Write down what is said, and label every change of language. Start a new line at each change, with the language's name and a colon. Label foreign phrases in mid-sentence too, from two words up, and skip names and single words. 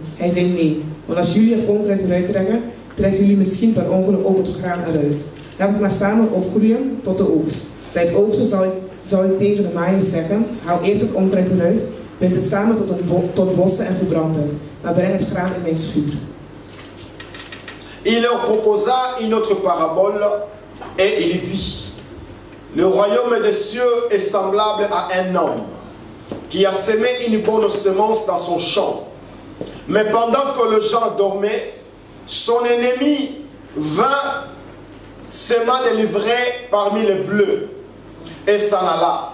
Dutch: Hij zei nee, want als jullie het onkruid eruit trekken, trekken jullie misschien per ongeluk ook het graan eruit. Laten we maar samen opgroeien tot de oogst. Bij het oogsten zal ik tegen de maaier zeggen, haal eerst het onkruid eruit, bind het samen tot bossen en verbrand het. Maar breng het graan in mijn schuur.
French: Il leur proposa une autre parabole et il dit, le royaume des cieux est semblable à un homme qui a semé une bonne semence dans son champ. Mais pendant que le Jean dormait, son ennemi vint, sema des livrets parmi les bleus, et s'en alla.